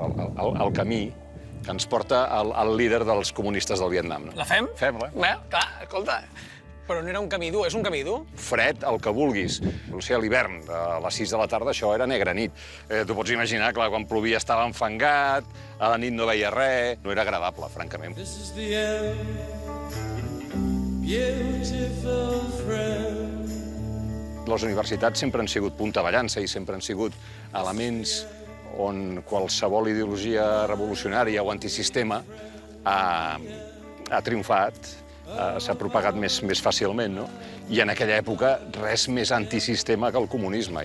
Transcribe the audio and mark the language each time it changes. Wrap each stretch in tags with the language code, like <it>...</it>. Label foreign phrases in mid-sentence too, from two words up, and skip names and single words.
<ca>El camí que ens porta al líder dels comunistes del Vietnam. No? La fem? Fem-la. Bé, clar, escolta, però no era un camí dur, és un camí dur? Fred, el que vulguis. O sigui, a l'hivern, a les 6 de la tarda, això era negra nit. Tu pots imaginar, clar, quan plovia estava enfangat, a la nit no veia res, no era agradable, francament.</ca> <en>This is the end, beautiful friend.</en> <ca>Les universitats sempre han sigut punta de llança i sempre han sigut elements on qualsevol ideologia revolucionària o antisistema ha triomfat, s'ha propagat més fàcilment, no? I en aquella època res més antisistema que el comunisme.</ca>